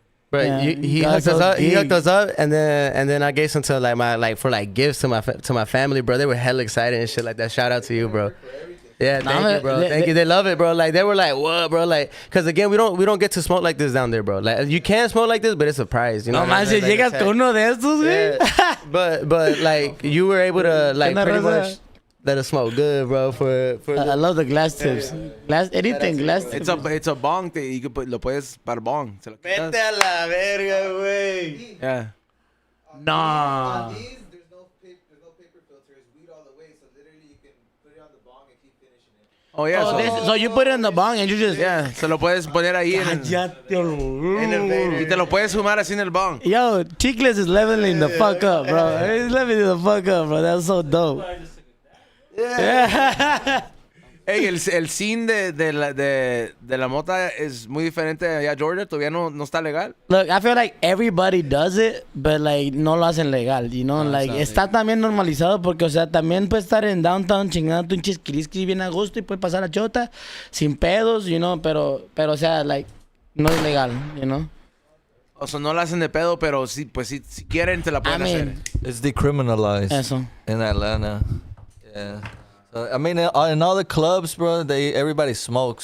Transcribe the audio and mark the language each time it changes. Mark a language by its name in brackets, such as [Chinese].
[English] But he hooked us up. He hooked us up, and then I gave some to like gifts to my family, bro. They were hella excited and shit like that. Shout out to you, bro. Yeah, thank you, bro. Thank you. They love it, bro. Like they were like, "What, bro?" Like, cause again, we don't get to smoke like this down there, bro. Like you can smoke like this, but it's a prize, [Spanish] No más, si llegas con uno de estos, güey. [English] But like you were able to like pretty much let us smoke good, bro. For I love the glass tips. Glass tips. It's a bong that you can put, [Spanish] lo puedes para bong. Se lo quitas. Vete a la verga, güey. [English] Yeah. Nah. There's no paper filters, weed all the way, so literally you can put it on the bong and keep finishing it. Oh yeah. So you put it in the bong and you just. [Spanish] Yeah, se lo puedes poner ahí y te lo puedes fumar así en el bong. [English] Yo, Chicles is leveling the fuck up, bro. He's leveling the fuck up, bro. That's so dope. Yeah. [Spanish] Hey, el scene de la mota es muy diferente allá en Georgia. Todavía no está legal. [English] Look, I feel like everybody does it, but like [Spanish] no lo hacen legal, like está también normalizado porque, o sea, también puedes estar en downtown chingando un chisquirisqui bien a gusto y puedes pasar la chota sin pedos, pero, o sea, like, no es legal, O sea, no la hacen de pedo, pero sí, pues si quieren, te la pueden hacer. [English] It's decriminalized [Spanish] Eso. [English] in Atlanta. Yeah. So, I mean, in all the clubs, bro, everybody smokes.